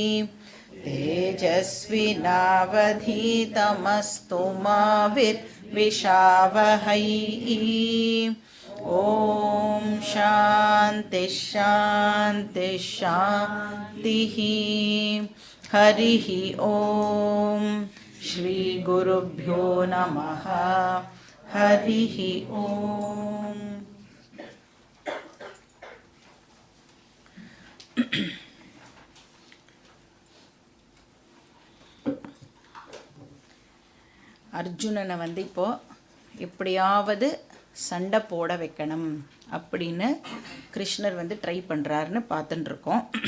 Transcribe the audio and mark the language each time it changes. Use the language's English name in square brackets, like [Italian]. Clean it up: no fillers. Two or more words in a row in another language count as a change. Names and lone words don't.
[Sanskrit] तेजस्विनावधीतमस्तु मा विद्विषावहै ॐ शान्ति शान्ति शान्तिः हरिः ॐ श्री गुरुभ्यो नमः हरिः ॐ [Tamil] அர்ஜுனனை வந்து இப்போ எப்படியாவது சண்டை போட வைக்கணும் அப்படின்னு கிருஷ்ணர் வந்து ட்ரை பண்ணுறாருன்னு பார்த்துட்டுருக்கோம்.